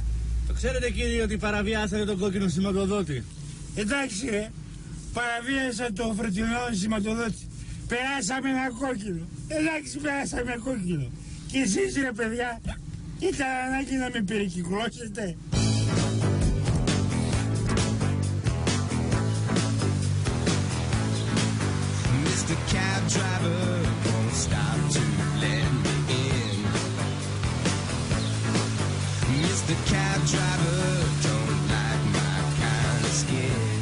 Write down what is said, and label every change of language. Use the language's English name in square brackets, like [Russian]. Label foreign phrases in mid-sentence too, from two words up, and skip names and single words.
[Greek] Το ξέρετε κύριε ότι παραβιάσατε τον κόκκινο σηματοδότη. Εντάξει ρε, παραβίασα το φρετινό σηματοδότη. Περάσαμε ένα κόκκινο. Εντάξει, περάσαμε ένα κόκκινο. Και εσείς ρε παιδιά, ήταν ανάγκη να με περικυκλώσετε. [English] Mr. Cab Driver, won't stop to let me in. Mr. Cab Driver, don't like my kind of skin.